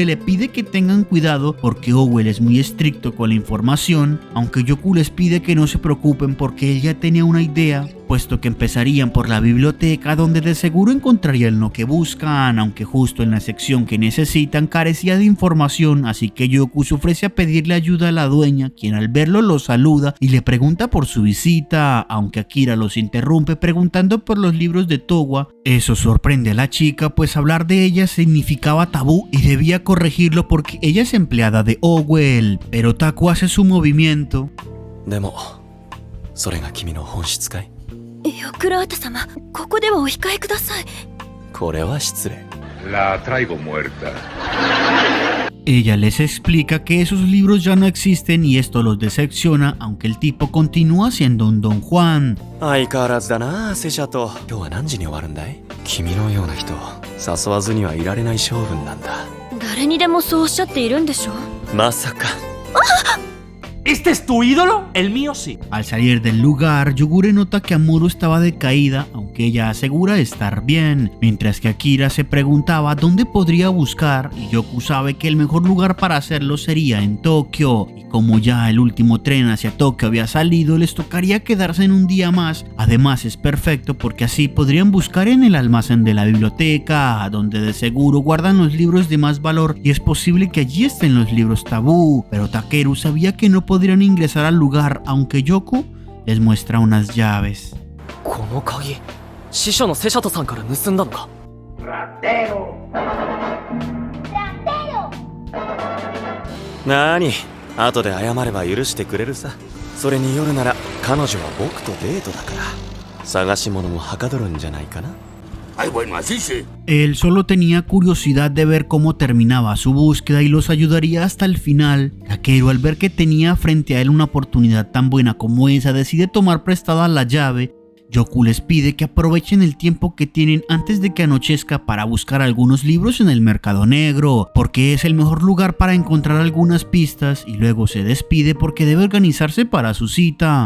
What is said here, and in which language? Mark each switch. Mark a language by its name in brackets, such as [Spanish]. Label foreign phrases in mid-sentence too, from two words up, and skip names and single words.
[Spanish] le pide que tengan cuidado porque Owell es muy estricto con la información, aunque Yoku les pide que no se preocupen porque él ya tenía una idea, puesto que empezarían por la biblioteca donde de seguro encontrarían lo que buscan, aunque justo en la sección que necesitan carecía de información, así que Yoku se ofrece a pedirle ayuda a la dueña, quien al verlo lo saluda y le pregunta por su visita, aunque Akira los interrumpe preguntando por los libros de Towa. Eso sorprende a la chica, pues hablar de ella significaba tabú y debía corregirlo porque ella es empleada de Owell, pero Taku hace su movimiento. [Japanese] でもそれが君の本質かい？ヨクラータ様、ここではお控えください。これは失礼。 [Spanish] La traigo muerta. Ella les explica que esos libros ya no existen y esto los decepciona, aunque el tipo continúa siendo un Don Juan. [Japanese] 相変わらずだな、セシャト。今日は何時に終わるんだい？君のような人誘わずにはいられない性分なんだ。誰にでもそうおっしゃっているんでしょ？まさか。 [Spanish] ¿Este es tu ídolo? El mío sí. Al salir del lugar, Yogure nota que Amuro estaba decaída, aunque ella asegura estar bien, mientras que Akira se preguntaba dónde podría buscar y Yoku sabe que el mejor lugar para hacerlo sería en Tokio, y como ya el último tren hacia Tokio había salido, les tocaría quedarse en un día más. Además es perfecto porque así podrían buscar en el almacén de la biblioteca, donde de seguro guardan los libros de más valor y es posible que allí estén los libros tabú, pero Takeru sabía que no podrían ingresar al lugar, aunque Yoku les muestra unas llaves. [Japanese] この鍵、師匠のセシャトさんから盗んだのか？なに、後で謝れば許してくれるさ。それに夜なら彼女は僕とデートだから探し物もはかどるんじゃないかな。 [Spanish] Ay, bueno, así sí. Él solo tenía curiosidad de ver cómo terminaba su búsqueda y los ayudaría hasta el final. Takeru, al ver que tenía frente a él una oportunidad tan buena como esa, decide tomar prestada la llave. Yoku les pide que aprovechen el tiempo que tienen antes de que anochezca para buscar algunos libros en el mercado negro, porque es el mejor lugar para encontrar algunas pistas, y luego se despide porque debe organizarse para su cita.